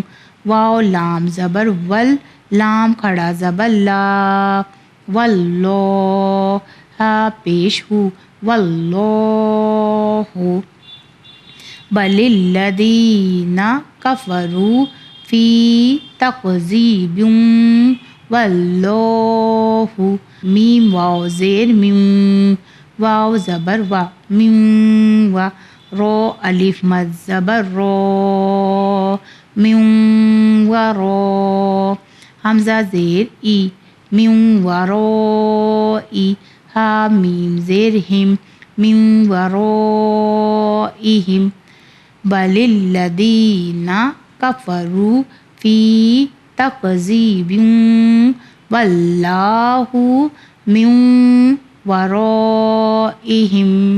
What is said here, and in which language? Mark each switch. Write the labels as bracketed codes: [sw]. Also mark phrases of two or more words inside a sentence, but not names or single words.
[ur] واو لام زبر ول، لام کھڑا زبر لا، واللہ، ہا پیش ہو، واللہ. [ar] بل الذین کفروا فی تکذیب واللہ. [ur] میم واو زیر میم، واو زبر وا، میم وا. رو الف مد زبر رو، میم و رو. حمزہ زیر ای، میم و رو ای. ہا میم زیر ہم، میم و رو ایہم. [ar] بل الذین کفروا فی تکذیب واللہ من ورائہم.